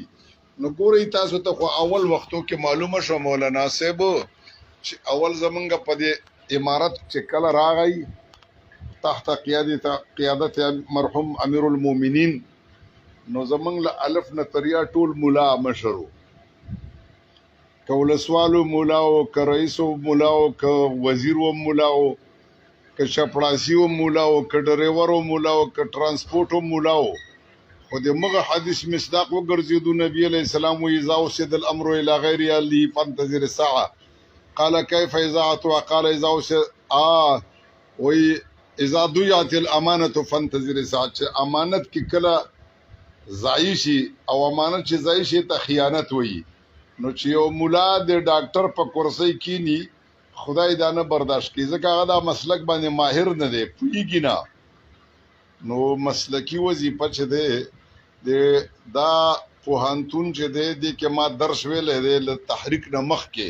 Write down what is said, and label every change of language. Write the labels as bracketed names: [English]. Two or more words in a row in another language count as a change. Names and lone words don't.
[Pashto] نو ګورئ تاسو ته خو اول وختو کې معلومه شو مولانا صاحب چې اول زمونږ په دې امارت چې کله راغی تحت قیادت مرحوم امیر المؤمنین، نو زمونږ له الف نه تریا ټول مولا مشر و، که ولسوالو مولا و، که رئیس و مولا و، که وزیر و مولا و، که چپړاسي و مولا و، که ډریور و مولا و، که ترانسپورټ و مولا و. خو د مغه حدیث مصداق وګرځېدو. [Arabic] نبی علیه السلام وایي اذا وسد الامر الى غیر اهله فانتظر الساعه. قال كيف اذاعتها؟ قال اذا وسد وایي اذا ضيعت الامانه فانتظر الساعه. [Pashto] چې امانت کې کله ضایع شي، او امانت چې ضایع شي ته خیانت وایي. نو چې یو مولا د ډاکټر په کرسۍ کینی، خدای دا نه برداشت کوي، ځکه هغه دا مسلک باندې ماهر نه دی، پوهېږي نه. نو مسلکي وظیفه چې دی دا پوهنتون چې دی دې کې ما درس ویلی دی له تحریک نه مخکې.